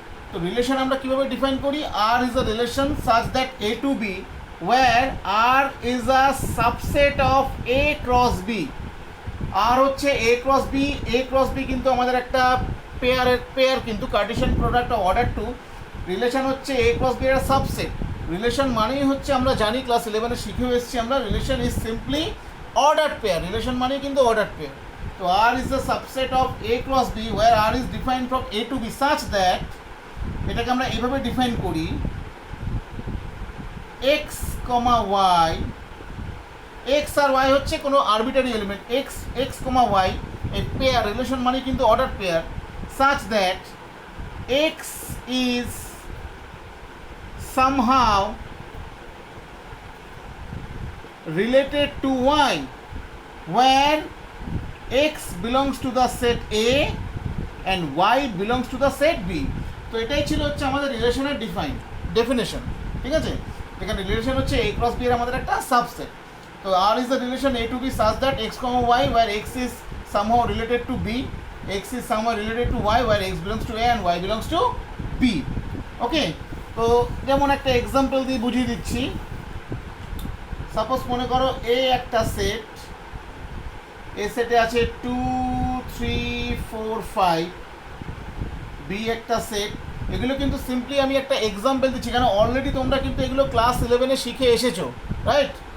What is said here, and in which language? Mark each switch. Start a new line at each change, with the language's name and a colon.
Bangla: তো রিলেশন আমরা কিভাবে ডিফাইন করি?
English: R is a relation such that A to B where R is a subset of A cross B.
Bangla: R হচ্ছে A cross B কিন্তু আমাদের একটা পেয়ার কিন্তু Kardashian product of order to. Relation হচ্ছে A cross B এর subset. Relation মানেই হচ্ছে, আমরা জানি ক্লাস 11-এ শিখেও এসেছি আমরা,
English: Relation is simply order pair.
Bangla: Relation মানেই কিন্তু অর্ডার পেয়ার।
English: তো R is the subset of A cross B where R is defined from A to B such that,
Bangla: এটাকে আমরা এইভাবে ডিফাইন করি, x, y, x আর y হচ্ছে কোনো arbitrary element, x, y এই পেয়ার, রিলেশন মানে কিন্তু order pair,
English: such that x is somehow related to y where x belongs to the set A and y belongs to the set B.
Bangla: তো এটাই ছিল হচ্ছে আমাদের রিলেশনের ডেফিনেশন, ঠিক আছে? এখানে রিলেশন হচ্ছে A cross B এর আমাদের একটা সাবসেট।
English: তো R is the relation A to B such that x, y where x is somehow related to B, x is somehow related to y where x belongs to A and y belongs to B.
Bangla: ওকে, তো যেমন একটা example দিয়ে বুঝিয়ে দিচ্ছি। Suppose মনে করো A একটা set, এ সেটে আছে 2, 3, 4, 5, B একটা সেট। এগুলো কিন্তু সিম্পলি আমি একটা এক্সাম্পল দিচ্ছি, কারণ অলরেডি তোমরা কিন্তু এগুলো ক্লাস 11-এ শিখে এসেছো, রাইট?